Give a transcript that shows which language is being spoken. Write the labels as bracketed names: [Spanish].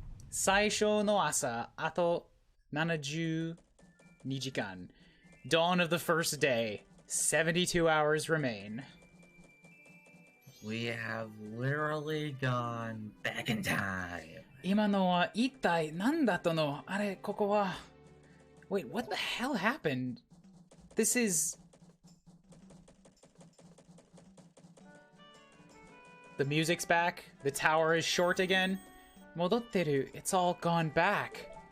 [Japanese] Saisho no asa, ato 72 jikan. [English] Dawn of the first day. 72 hours remain. We have literally gone back in time. [Japanese] 今のは一体何だったの? あれ、ここは... [English] Wait, what the hell happened? This is... The music's back. The tower is short again. [Japanese] 戻ってる. [English] It's all gone back.